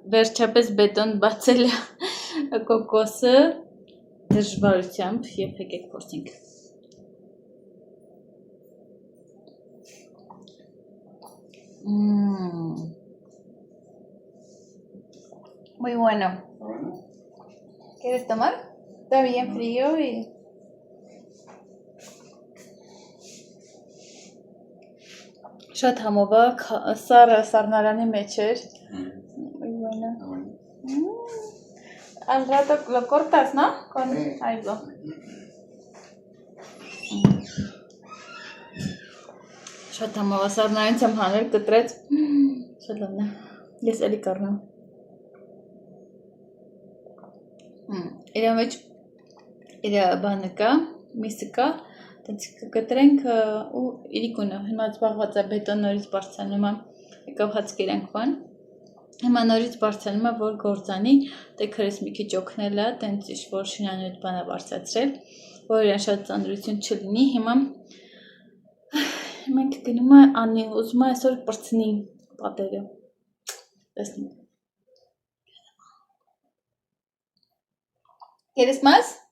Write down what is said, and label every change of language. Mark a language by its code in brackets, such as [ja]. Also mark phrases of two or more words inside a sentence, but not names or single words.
[hy] վերջապես բետոն բացել կոկոսը դժվարությամբ և եկեք փորձենք։ [es] Muy bueno. ¿Quieres tomar? Está bien frío y... [hy] Շատ համովա, սառնարանի մեջ էր։ [es] Muy bueno. Al rato lo cortas, ¿no? Con algo. [hy] Շատ համովա, սառնարանից եմ հանել, կտրեց։ Շատ լավն է։ Ես էլի կառնամ։ Իրա մեջ իր բանը կա, միսը կա, տենց կկտրենք ու իրիկունը, հիմա զբաղված է բետոն նորից բարձրանում է, եկավ հացկերանք բան, հիմա նորից բարձրանում է, որ գործանի, տեքրես մի քիչ օգնել է, տենց ինչ-որ շինանյութ բան է բարձրացրել, որ իրան շատ ծանրություն չլինի, հիմա մենք գնում է անի, ուզում է այսօր պրծնի պատերը, տեսնենք։ [es] ¿Quieres más?